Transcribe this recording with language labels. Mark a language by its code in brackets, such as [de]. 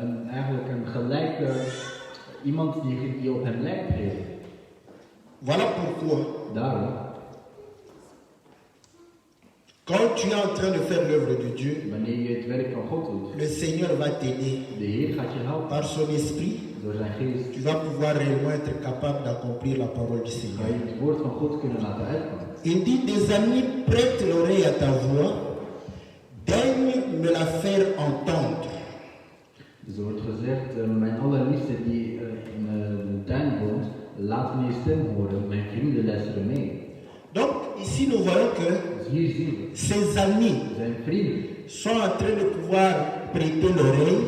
[nl] eigenlijk een gelijke iemand die op hem lijkt geven. [fr] Voilà pourquoi, [nl] Daarom, [fr] quand tu es en train de faire l'œuvre de Dieu, [nl] wanneer je het werk van God doet, [fr] le Seigneur va t'aider [nl] de Heer gaat je helpen [fr] par son esprit. [nl] door zijn geest. [fr] Tu vas pouvoir réellement être capable d'accomplir la parole du [nl] Ga [fr] Seigneur. [nl] je het woord van God kunnen laten uitkomen. [fr] Il dit, des amis prêtent l'oreille à ta voix, daigne me la faire entendre. [nl] Dus er wordt gezegd, mijn allerliefste die in de tuin woont, laat me je stem horen, mijn vrienden luisteren mee. [fr] Donc ici nous voyons que [nl] Dus hier zien we, [fr] ses amis [nl] zijn vrienden [fr] sont en train de pouvoir prêter l'oreille,